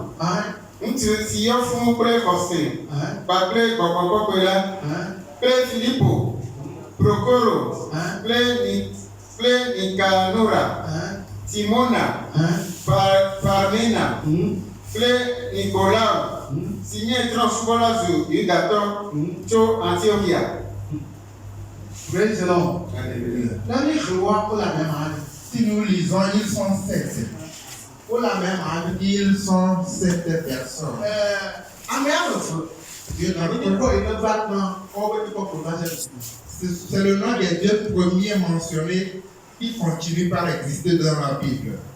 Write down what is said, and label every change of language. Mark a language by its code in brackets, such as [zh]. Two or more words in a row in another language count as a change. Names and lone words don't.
[ee] Ŋutsu si yɔ fũu kple xɔse kpakple gbɔgbɔ kɔkɔe la kple Filipo, Prokoro kple Nikanora, Timona, Parmena kple Nikolao si nye trɔ̃subɔla zu Yudatɔ tso Antiochia [en] Praise the Lord. [fr] Alléluia. Dans les rois pour la même année, si nous lisons, ils sont 7. Pour la même année, ils sont 7 personnes. C'est le nom des 2 premiers mentionnés qui continuent par exister dans la Bible.